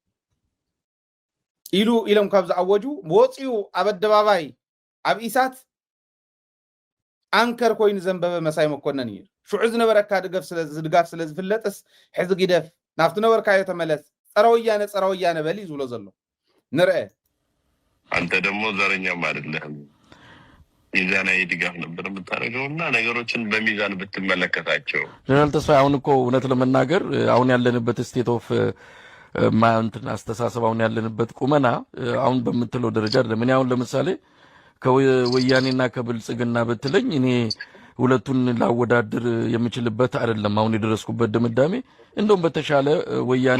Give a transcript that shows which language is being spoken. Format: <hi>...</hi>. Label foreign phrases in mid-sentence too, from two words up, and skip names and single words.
<ti>ኢሎም ካብ ዝኣወጁ ወፂኡ ኣብ ኣደባባይ ኣብ ኢሳት ኣንከር ኮይኑ ዘንበበ መሳይ መኮነን እዩ ሽዑ ዝነበረካ ድጋፍ ስለ ዝፍለጥስ ሕዚ ግደፍ ናብቲ ነበርካዮ ተመለስ ፀረ ወያነ በሊ ዝብሎ ዘሎ ንርአ</ti> <am>አንተ ደግሞ ዘረኛም አይደለህም ሚዛናዊ ድጋፍ ነበር የምታደርገውና ነገሮችን በሚዛን ብትመለከታቸው ጀነራል ተስፋዬ አሁን እኮ እውነት ለመናገር አሁን ያለንበት</am> <en>state of</en> <am>ማንትን አስተሳሰብ አሁን ያለንበት ቁመና አሁን በምትለው ደረጃ አይደለም። እኔ አሁን ለምሳሌ ከወያኔና ከብልጽግና በትለኝ እኔ ሁለቱን ላወዳድር የምችልበት አይደለም አሁን የደረስኩበት ድምዳሜ እንደውም በተሻለ ወያኔ</am>